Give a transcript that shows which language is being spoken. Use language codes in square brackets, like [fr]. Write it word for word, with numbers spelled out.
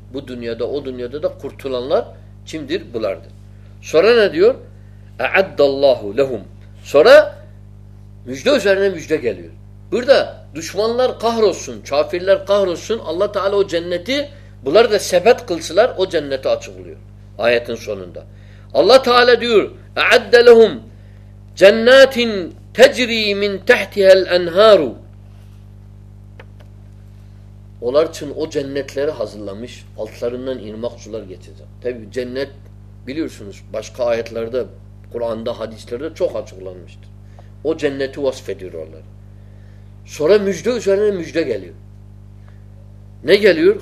[tr] Bu dünyada, o dünyada da kurtulanlar kimdir? Bulardır. Sonra ne diyor? E'addallahu lehum. Sonra müjde üzerine müjde geliyor. Burada düşmanlar kahrolsun, kafirler kahrolsun. Allah Teala o cenneti, bunlar da sebet kılsılar, o cenneti açıklıyor. Ayetin sonunda. Allah Teala diyor, [ar] اَعَدَّ لَهُمْ جَنَّاتٍ تَجْرِي مِنْ تَحْتِهَا الْاَنْهَارُ. [tr] Onlar için o cennetleri hazırlamış, altlarından irmak sular geçecek. Tabi cennet biliyorsunuz başka ayetlerde, Kur'an'da, hadislerde çok açıklanmıştır. O cenneti vasfediyor onları. Sonra müjde üzerine müjde geliyor. Ne geliyor?